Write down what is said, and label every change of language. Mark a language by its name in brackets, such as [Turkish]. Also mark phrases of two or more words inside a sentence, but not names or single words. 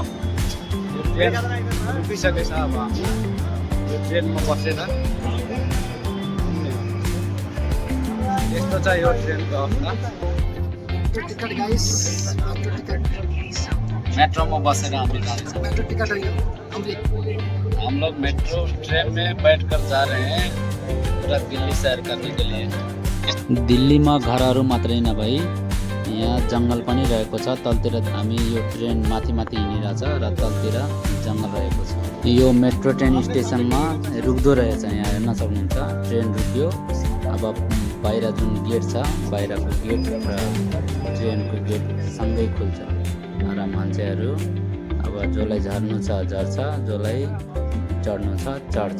[Nepali] यो ट्रेन उभिसकेछ। अब यो ट्रेनमा बसेर यस्तो छ यो ट्रेनको अवस्था। मेट्रोमा बसेर हामी जाँदैछौँ। [Hindi] हम लोग मेट्रो ट्रेन में बैठकर जा रहे हैं पूरा दिल्ली सैर करने के लिए। [Nepali] दिल्लीमा घरहरू मात्रै नभई यहाँ जङ्गल पनि रहेको छ। तलतिर हामी यो ट्रेन माथि हिँडिरहेछ र तलतिर जङ्गल रहेको छ। यो मेट्रो ट्रेन स्टेसनमा रुक्दो रहेछ। यहाँ हेर्न सक्नुहुन्छ, ट्रेन रुक्यो। अब बाहिर जुन गेट छ, बाहिरको गेट र ट्रेनको गेट सँगै खुल्छ र मान्छेहरू अब जसलाई झर्नु छ झर्छ, जसलाई चढ्नु छ चढ्छ।